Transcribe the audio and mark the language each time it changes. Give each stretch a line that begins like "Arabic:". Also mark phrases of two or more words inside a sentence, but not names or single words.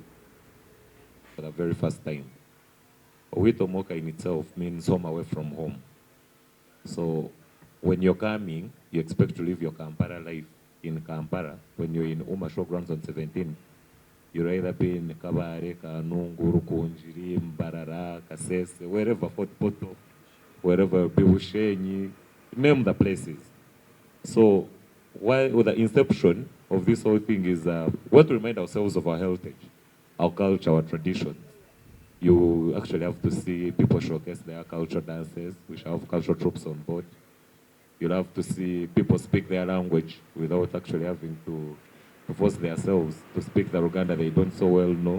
English: For the very first time, Oweitu Omuuka in itself means home away from home. So when you're coming, you expect to live your Kampala life in Kampala. When you're in Umasho Grounds on 17th, you'll either be in Kabare, Kanungu, Rukunjiri, Mbarara, Kasese, wherever, Fort Poto, wherever, Biwushenyi, name the places. So with the inception of this whole thing is what to remind ourselves of our heritage, our culture, our traditions. You actually have to see people showcase their cultural dances. We shall have cultural troops on board. You'll have to see people speak their language without actually having to force themselves to speak the Luganda they don't so well know.